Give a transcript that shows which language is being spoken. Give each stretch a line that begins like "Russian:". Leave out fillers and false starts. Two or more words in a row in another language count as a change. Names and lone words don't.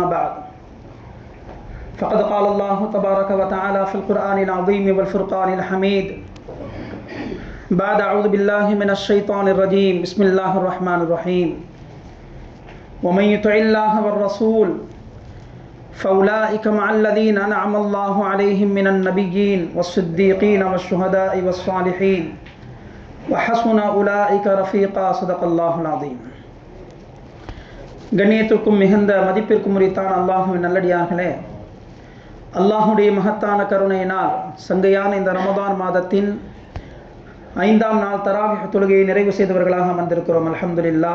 Arabic: بعد فقد قال الله تبارك وتعالى في القرآن العظيم والفرقان الحميد بعد أعوذ بالله من الشيطان الرجيم بسم الله الرحمن الرحيم ومن يطع الله والرسول فأولئك مع الذين أنعم الله عليهم من النبيين والصديقين والشهداء والصالحين وحسن أولئك رفيقا صدق الله العظيم.
Tamil: கண்ணியத்திற்கும் மிகுந்த மதிப்பிற்கும் உரித்தான அல்லாஹ்வின் நல்லடியார்களே, அல்லாஹுடைய மகத்தான கருணையினால் சங்கையான இந்த ரமதான் மாதத்தின் 5ஆம் நாள் தராவிஹ் தொழுகையை நிறைவு செய்தவர்களாக அமர்ந்திருக்கிறோம்.
Arabic: அல்ஹம்துலில்லாஹ்.